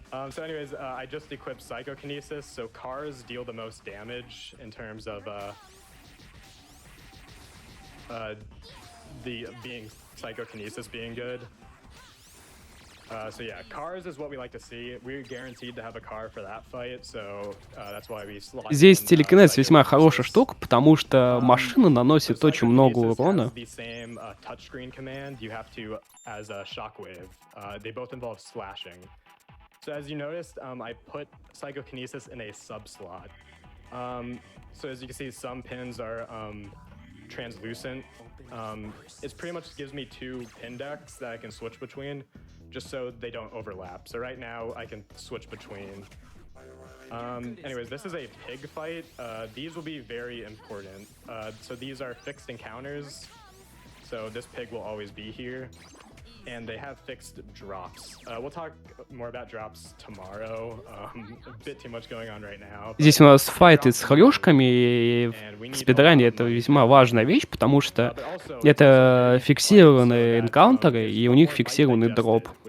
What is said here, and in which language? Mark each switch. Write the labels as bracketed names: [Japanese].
[English] So anyways, I just equipped Psychokinesis, so cars deal the most damage in terms of the Psychokinesis being good. So yeah, cars is what we like to see. We're guaranteed to have a car for that fight, so that's why we slot. [Russian] Здесь телекинез весьма хорошая штука, потому что машина наносит очень много урона. [English] The same touchscreen command you have to as a shockwave. They both involve slashing. So as you noticed, I put Psychokinesis in a sub-slot. So as you can see, some pins are translucent. It pretty much gives me 2 pin decks that I can switch between, just so they don't overlap. So right now, I can switch between. Anyways, this is a pig fight. These will be very important. So these are fixed encounters. So this pig will always be here. And they have fixed drops. We'll talk more about drops tomorrow. A bit too much going on right now. [Russian] Здесь у нас файты с хрюшками, и в спидране это весьма важная вещь, потому что это фиксированные энкаунтеры, и у них фиксированный дроп.